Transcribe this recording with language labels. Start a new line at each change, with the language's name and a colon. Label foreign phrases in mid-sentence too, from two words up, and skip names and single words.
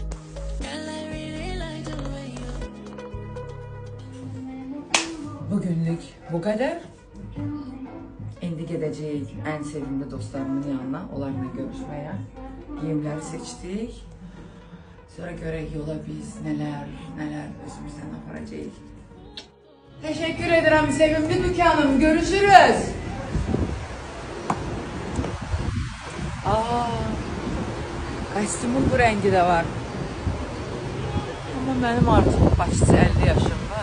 Azerbaijani: Bugünlük bu qədər. İndi gedəcəyik ən sevimli dostlarımın yanına, onlarla görüşməyə. Giyimləri seçdik. Sonra görək yola biz nələr özümüzdən aparacağıq.
Turkish: Teşekkür ederim sevimli dükkanım. Görüşürüz. Kostyumun bu rengi de var. Ama benim artık başçı 50 yaşım var.